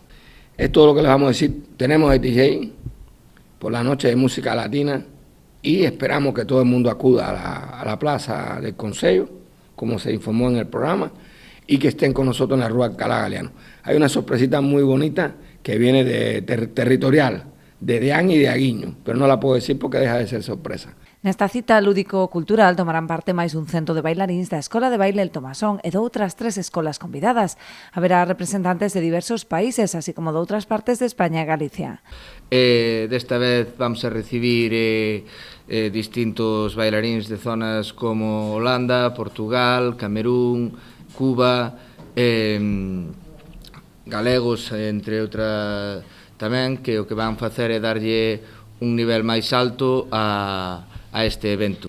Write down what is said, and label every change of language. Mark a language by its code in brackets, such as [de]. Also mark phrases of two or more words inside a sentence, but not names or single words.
[es] Es todo lo que les vamos a decir. Tenemos el DJ por la noche de música latina y esperamos que todo el mundo acuda a la plaza del Consejo, como se informó en el programa, y que estén con nosotros en la Rúa Alcalá Galiano. Hay una sorpresita muy bonita que viene de territorial, de Deán y de Aguiño, pero no la puedo decir porque deja de ser sorpresa. [gl] Nesta cita lúdico-cultural tomarán parte máis dun cento de bailaríns da Escola de Baile El Tomasón e doutras 3 escolas convidadas. Haberá representantes de diversos países, así como de outras partes de España e Galicia. Desta vez vamos a recibir distintos bailaríns de zonas como Holanda, Portugal, Camerún, Cuba, galegos, entre outras tamén, que o que van facer é darlle un nivel máis alto a este evento.